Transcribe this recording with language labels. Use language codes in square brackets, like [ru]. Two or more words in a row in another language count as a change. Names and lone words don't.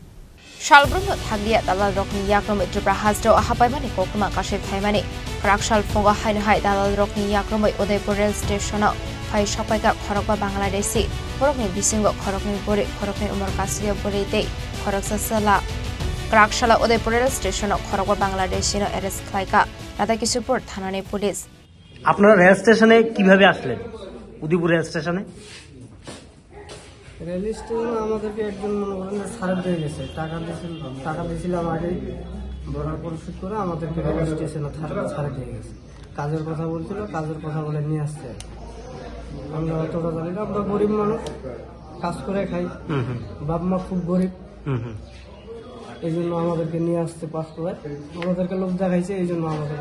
[trp] Shalbrumno thagia dalal rokni yakrom Tripura Hasdo ahapaimani kokuma kashif thaimani Karakshal fongo hainhai dalal rokni yakrom Udaipur [en] rail station [trp] phai shopaika Khorogba Bangladeshi borokni bisingo khorokni umar kasiya borite khoroksesla Karakshalo Udaipur [en] rail station [trp] Khorogba Bangladesh arrest khlaika Radhakishorpur thanani police [bn] আপনারা রেল স্টেশনে কিভাবে আসলেন উদয়পুর রেল স্টেশনে আমাদেরকে একজন মনে করেন ছাড় দিয়ে গেছে টাকা দিয়েছিলাম আগে বড় পরিশোধ করে আমাদেরকে রেল স্টেশনে ছাড় দিয়ে গেছে কাজের কথা বলছিল কাজের কথা বলে নিয়ে আসছে আমরা অতটা জানি না আমরা গরিব মানুষ কাজ করে খাই বাপ মা খুব গরিব এই জন্য আমাদেরকে নিয়ে আসতে পাস করে আমাদেরকে লোক দেখাইছে এই জন্য আমাদের